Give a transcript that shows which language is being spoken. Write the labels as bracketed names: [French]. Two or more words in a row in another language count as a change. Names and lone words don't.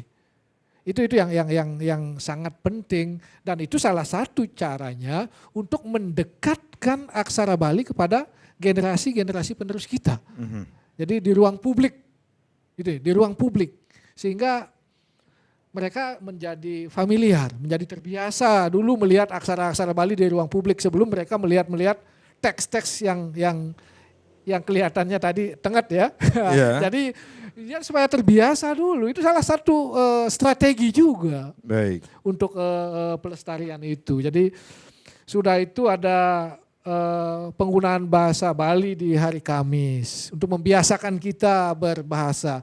[Indonesian] Itu yang sangat penting, dan itu salah satu caranya untuk mendekatkan aksara Bali kepada generasi-generasi penerus kita. Jadi di ruang publik, gitu, di ruang publik, sehingga mereka menjadi familiar, menjadi terbiasa dulu melihat aksara-aksara Bali di ruang publik sebelum mereka melihat teks-teks yang kelihatannya tadi tengah ya. Yeah. Jadi ya supaya terbiasa dulu, itu salah satu strategi juga. Baik. Untuk pelestarian itu. Jadi sudah itu ada penggunaan bahasa Bali di hari Kamis untuk membiasakan kita berbahasa.